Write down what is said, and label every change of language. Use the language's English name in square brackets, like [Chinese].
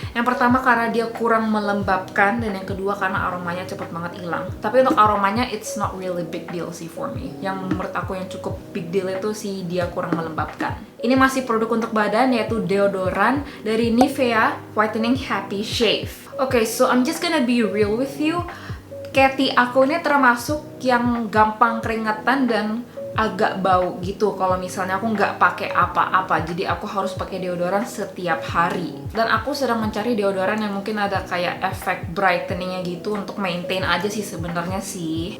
[Indonesian] Yang pertama karena dia kurang melembabkan, dan yang kedua karena aromanya cepet banget hilang. Tapi untuk aromanya [English] it's not really big deal [Indonesian] sih [English] for me. [Indonesian] Yang menurut aku yang cukup big deal itu si dia kurang melembabkan. Ini masih produk untuk badan, yaitu deodoran dari Nivea Whitening Happy Shave. [English] Okay, so I'm just gonna be real with you. [Indonesian] Cathy aku ini termasuk yang gampang keringetan dan agak bau gitu kalau misalnya aku nggak pakai apa-apa. Jadi aku harus pakai deodoran setiap hari. Dan aku sedang mencari deodoran yang mungkin ada kayak efek brightening-nya gitu untuk maintain aja sih sebenarnya sih.